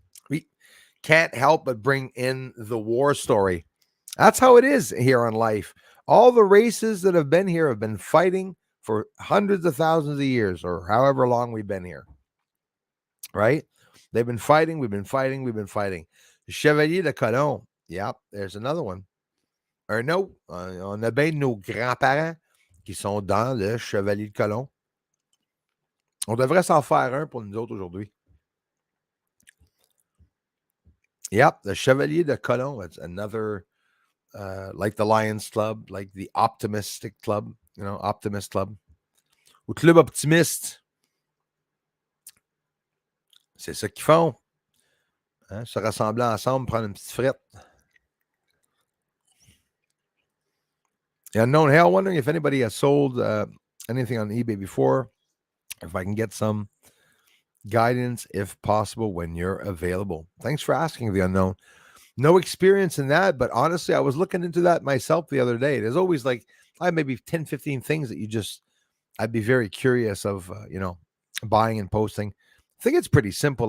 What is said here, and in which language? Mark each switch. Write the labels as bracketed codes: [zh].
[en] We can't help but bring in the war story. That's how it is here on life. All the races that have been here have been fighting for hundreds of thousands of years, or however long we've been here, right? They've been fighting, we've been fighting, we've been fighting. Chevalier de Colomb. Yep, there's another one. [fr] Un autre, on a bien nos grands-parents qui sont dans le Chevalier de Colomb. On devrait s'en faire un pour nous autres aujourd'hui. [en] Yep, the Chevalier de Colon. It's another, like the Lions Club, like the Optimistic Club, Optimist Club. [fr] Ou Club Optimiste. C'est ça qu'ils font. Hein? Se rassembler ensemble, prendre une petite frite. [en] The Unknown Hale, wondering if anybody has sold anything on eBay before. If I can get some guidance, if possible, when you're available. Thanks for asking, The Unknown. No experience in that, but honestly, I was looking into that myself the other day. There's always like, I have maybe 10, 15 things that I'd be very curious of, buying and posting. I think it's pretty simple.